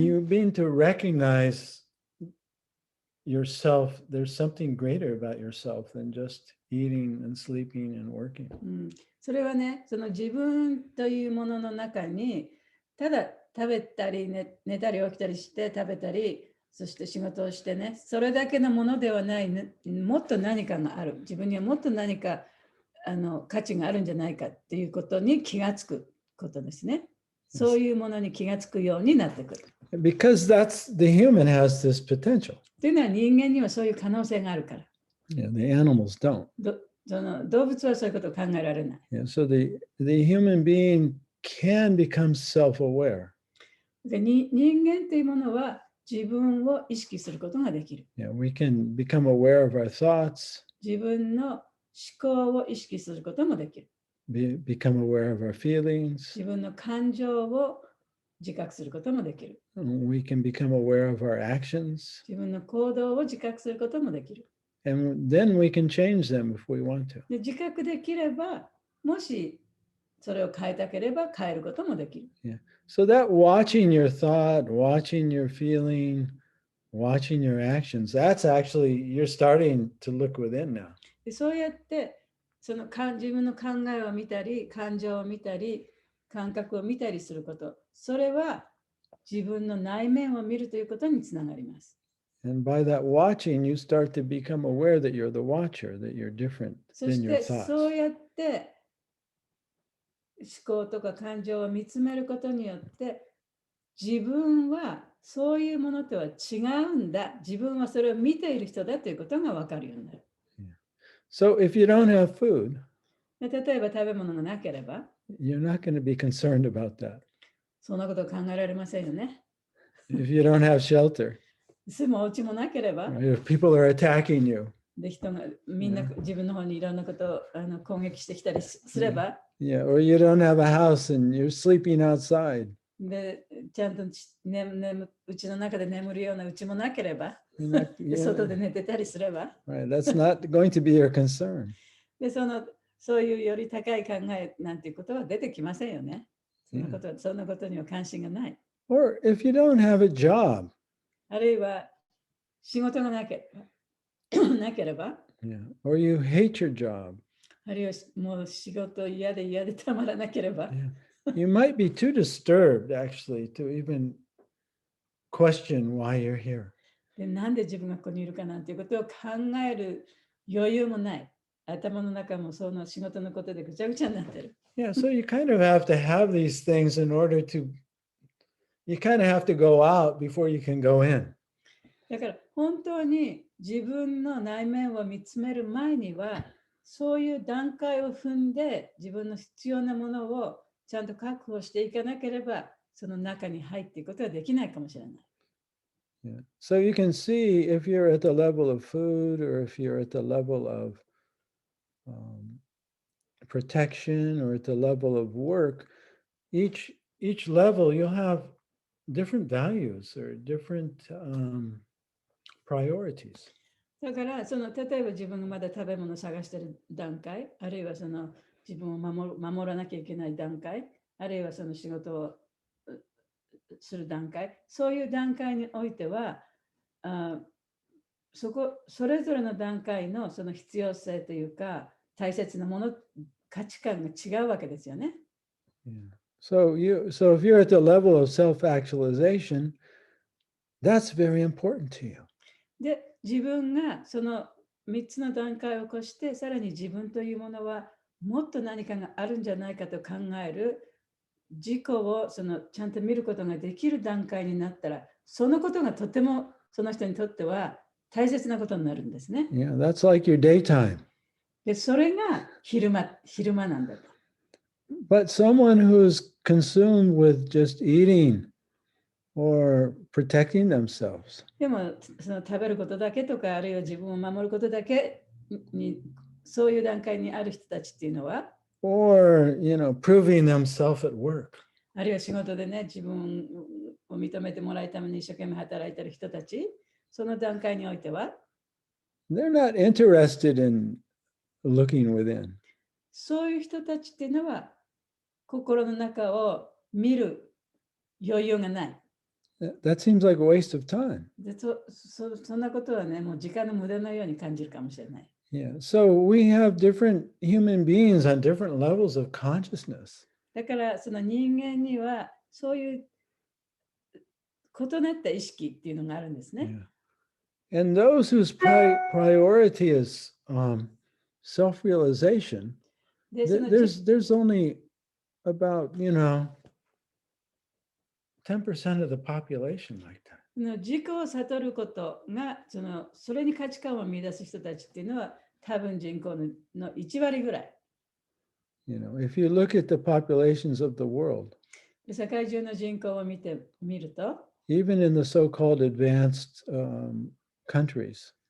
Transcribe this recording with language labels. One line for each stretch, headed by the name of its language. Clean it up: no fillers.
English: You begin to recognize yourself. There's something greater about yourself than just eating and sleeping and working.
Japanese: それはね、その自分というものの中に、ただ食べたり、寝たり起きたりして食べたり、そして仕事をしてね、それだけのものではない、もっと何かがある。自分にはもっと何か価値があるんじゃないかっていうことに気がつくことですね。そういうものに気がつくようになってくる。
English: Because the human has this potential.
Japanese: というのは人間にはそういう可能性があるから。
English: Yeah, the animals don't.
Japanese: 動物はそういうことを考えられない。
English: Yeah, so the human being can become self-aware.
Japanese: で人間というものは自分を意識することができる。
English: Yeah, we can become aware of our thoughts,
Japanese: 自分の思考を意識することもできる。
English: become aware of our feelings.
Japanese: 自分の感情を自覚することもできる。
English: We can become aware of our actions.
Japanese: 自分の行動を自覚することもできる。
English: And then we can change them if we want to.
Japanese: で自覚できれば、もしそれを変えたければ変えることもできる。
English: Yeah. So that watching your thought, watching your feeling, watching your actions, that's actually, you're starting to look within now.
Japanese: でそうやって自分の考えを見たり、感情を見たり、感覚を見たりすること、それは自分の内面を見るということにつながります。
English: And by that watching, you start to become aware that you're the watcher, that you're different
Japanese: そ
English: than
Japanese: し
English: your
Japanese: て
English: thoughts.
Japanese: そうやって思考とか感情を見つめることによって自分はそういうものとは違うんだ。自分はそれを見ている人だということが分かるようになる。
English: So if you don't have food,
Japanese: で例えば食べ物がなければ、
English: you're not going to be concerned about that.
Japanese: そんなことを考えられませんよね。
English: If you don't have shelter,
Japanese: 住むお家もなければ、
English: right? If people are attacking you,
Japanese: で、人がみんな自分の方にいろんなことを攻撃してきたりすれば、
English: Yeah, or you don't have a house and you're sleeping outside.
Japanese: で、ちゃんとうちの中で眠るようなうちもなければ、
English: You're not,
Japanese: で
English: yeah,
Japanese: 外で寝てたりすれば、
English: right. That's not going to be your concern.
Japanese: で、そういうより高い考えなんていうことは出てきませんよね。そんなことには関心がない。
English: Or if you don't have a job,
Japanese: あるいは仕事がなければ、
English: yeah, or you hate your job,
Japanese: あるいはもう仕事嫌でたまらなければ、
English: yeah, you might be too disturbed actually to even question why you're here.
Japanese: で、なんで自分がここにいるかなんていうことを考える余裕もない。頭の中もその仕事のことでぐちゃぐちゃになってる。
English: Yeah, so you kind of have to have these things in order to, you kind of have to go out before you can go in.
Japanese: だから本当に自分の内面を見つめる前には、そういう段階を踏んで自分の必要なものをちゃんと確保していかなければ、その中に入っていくことはできないかもしれない。
English: Yeah. So you can see if you're at the level of food or if you're at the level of protection or at the level of work, each level you'll have different values or different priorities.
Japanese: だから例えば自分がまだ食べ物を探している段階、あるいは自分を守らなきゃいけない段階、あるいはその仕事をする段階、そういう段階においては、それぞれの段階のその必要性というか、大切なもの、価値観が違うわけですよね。
English: Yeah. So if you're at the level of self-actualization, that's very important to you.
Japanese: で、自分がその3つの段階を越して、さらに自分というものはもっと何かがあるんじゃないかと考える自己をちゃんと見ることができる段階になったら、そのことがとてもその人にとっては大切なことになるんですね。
English: Yeah, that's like your daytime.
Japanese: で、それが昼間なんだと。
English: But someone who's consumed with just eating or protecting themselves,
Japanese: でも食べることだけとか、あるいは自分を守ることだけに、そういう段階にある人たちっていうのは、
English: or proving themselves at work,
Japanese: あるいは仕事でね、自分を認めてもらうために一生懸命働いている人たち、その段階においては、
English: they're not interested in looking within.
Japanese: そういう人たちっていうのは、心の中を見る余裕がない。
English: That seems like a waste of time.
Japanese: でそんなことはね、もう時間の無駄のように感じるかもしれない。
English: Yeah. So we have different human beings on different levels of consciousness.
Japanese: だからその人間にはそういう異なった意識っていうのがあるんですね。
English: Yeah. And those whose priority is self-realization,
Japanese: で、
English: there's only about 10% of the population like that.
Japanese: 自己を悟ることがそれに価値観を見出す人たちっていうのは多分人口の1割ぐらい。
English: If you look at the populations of the world,
Japanese: 世界中の人口を見ると、
English: even in the so-called advanced countries,